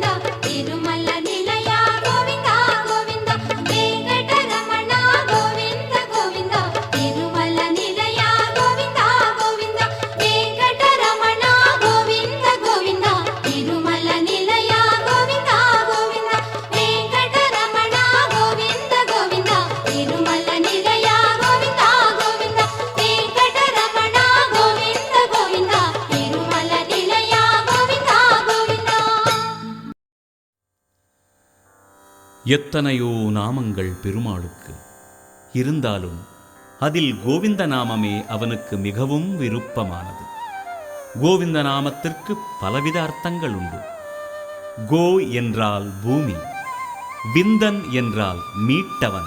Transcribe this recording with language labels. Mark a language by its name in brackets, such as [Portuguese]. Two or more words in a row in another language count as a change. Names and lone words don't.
[Telugu] తిరుమల నిలయ గోవింద గోవింద వెంకటరమణ గోవింద గోవింద తిరుమల నిలయ గోవింద గోవింద వెంకటరమణ గోవింద గోవింద తిరుమల నిలయ గోవింద గోవింద వెంకటరమణ గోవింద గోవింద తిరుమల నిలయ గోవింద గోవింద వెంకటరమణ గోవింద గోవింద తిరుమల నిలయ గోవింద గోవింద. [Tamil] எத்தனையோ நாமங்கள் பெருமாளுக்கு இருந்தாலும் அதில் கோவிந்த நாமமே அவனுக்கு மிகவும் விருப்பமானது. கோவிந்த நாமத்திற்கு பலவித அர்த்தங்கள் உண்டு. கோ என்றால் பூமி, விந்தன் என்றால் மீட்டவன்.